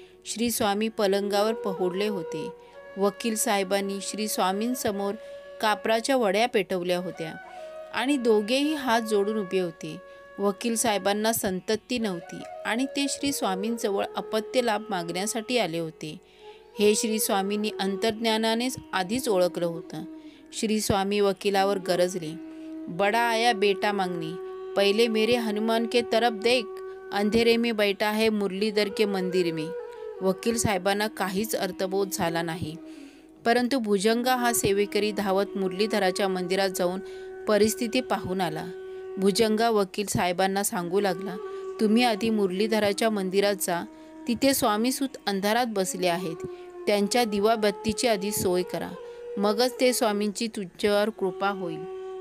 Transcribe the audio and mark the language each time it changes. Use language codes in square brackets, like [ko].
[mr] श्री स्वामी पलंगावर पहोडले होते. वकील साहेबांनी श्री स्वामींसमोर कापराच्या वड्या पेटवल्या होत्या आणि दोघेही हात जोडून उभे होते. वकील साहेबांना संतती नव्हती आणि ते श्री स्वामींजवळ अपत्य लाभ मागण्यासाठी आले होते. हे श्री स्वामींनी अंतर्ज्ञानानेच आधीच ओळखलं होतं. श्री स्वामी वकिलावर गरजले, [hi] बड़ा आया बेटा मांगने, पहले मेरे हनुमान के तरफ देख, अंधेरे में बैठा है मुरलीधर के मंदिर में. [mr] वकील साहेबांना काहीच अर्थबोध झाला नाही, परंतु भुजंगा हा सेवेकरी धावत मुरलीधराच्या मंदिरात जाऊन परिस्थिती पाहून आला. भुजंगा वकील साहेबांना सांगू लागला, तुम्ही आधी मुरलीधराच्या मंदिरात जा, तिथे स्वामीसूत अंधारात बसले आहेत, त्यांच्या दिवाबत्तीची आधी सोय करा, मगच ते स्वामींची तुझ्यावर कृपा होईल.